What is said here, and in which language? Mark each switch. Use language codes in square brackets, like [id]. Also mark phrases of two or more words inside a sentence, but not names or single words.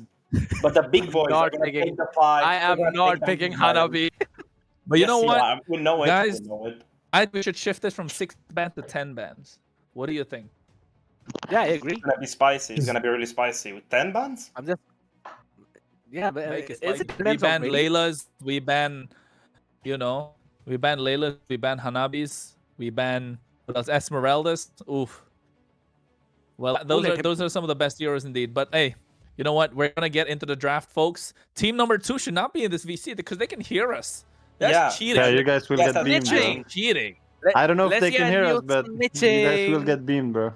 [en] But the big boys are gonna take the fight. I am not picking Hanabi. But you know what, we know it. Guys, I think we should shift this from 6 bans to 10 bans. What do you think? Yeah, I agree. It's gonna be spicy. It's gonna be really spicy with 10 bans. I'm just. Yeah, but we ban Laylas. We ban, we ban Laylas. We ban Hanabis. We ban Esmeraldas. Oof. Well, those are some of the best heroes indeed. But hey, you know what? We're gonna get into the draft, folks. Team number 2 should not be in this VC because they can hear us. That's cheating. Yeah, you guys will get beamed. Cheating. I don't know if they can hear us, but you guys will get beamed, bro.